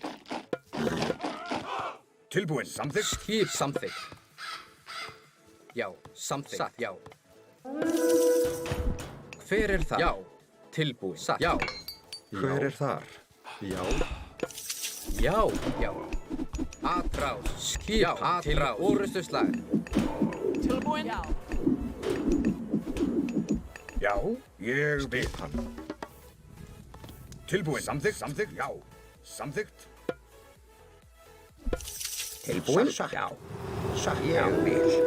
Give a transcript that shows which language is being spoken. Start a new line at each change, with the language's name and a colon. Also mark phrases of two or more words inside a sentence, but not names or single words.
Icelandic: Tilbúin. Samþykkt. Skip. Samþykkt. Já. Samþykkt. Satt. Já. Hver er það? Já. Tilbúin. Satt. Já. Hver er þar? Já. Já. Já. Atrás. Skip. Atrás. Orustuslag. Tilbúin. Já. Já. Ég vil. Skipan. Tilbúin. Samþykkt. Samþykkt. Já. Samþykkt. Tilbúin? Já. Ég vil.